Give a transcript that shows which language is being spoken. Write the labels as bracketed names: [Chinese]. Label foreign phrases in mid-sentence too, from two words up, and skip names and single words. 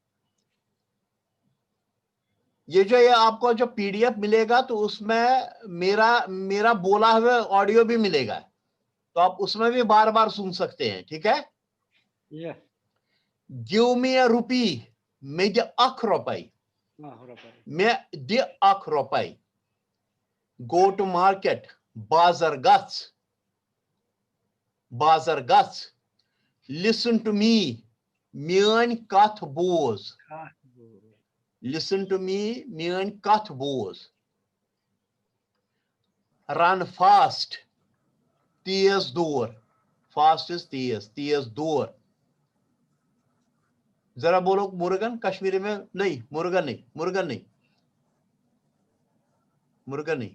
[Hindi] ये आपको जो पीडीएफ मिलेगा तो उसमें मेरा बोला हुआ ऑडियो भी मिलेगा, तो आप उसमें भी बार बार सुन सकते हैं, ठीक है। [English] give me a rupee, [Kashmiri] मैं दे अख रुपए, मैं दे अख रुपए। [English] go to market, [Kashmiri] बाजार गच, बाजार गच। [English] listen to me, [Kashmiri] मेन कथ बोज, [English] listen to me, [Kashmiri] मेन कथ बोज। [English] run fast, [Hindi] तेज दौड़, [English] fast is [Hindi] तेज, तेज दौड़। जरा बोलो मुर्गन कश्मीरी में। नहीं मुर्गन नहीं, मुर्गन नहीं, मुर्गन नहीं।